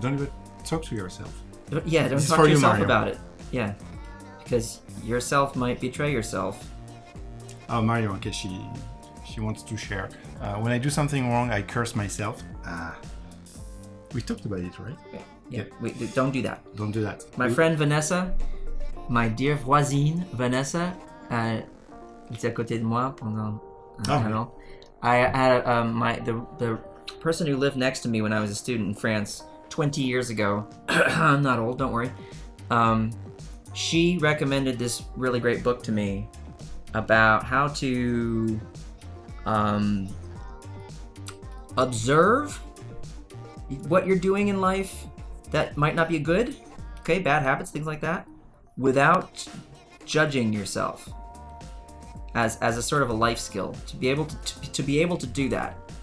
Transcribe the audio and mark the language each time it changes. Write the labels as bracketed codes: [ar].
[en] Don't even talk to yourself. don't This is talk for to you, yourself Mario. about it. Yeah, because yourself might betray yourself. Oh, Mario, okay, she wants to share. When I do something wrong, I curse myself. We talked about it, right? Yeah. Wait, don't do that. Don't do that. My friend Vanessa, my dear voisine Vanessa, [fr] elle était à côté de moi pendant un an. [en] I had the person who lived next to me when I was a student in France 20 years ago. I'm not old, don't worry. She recommended this really great book to me about how to observe what you're doing in life that might not be good, okay, bad habits, things like that, without judging yourself, as a sort of a life skill to be able to do that.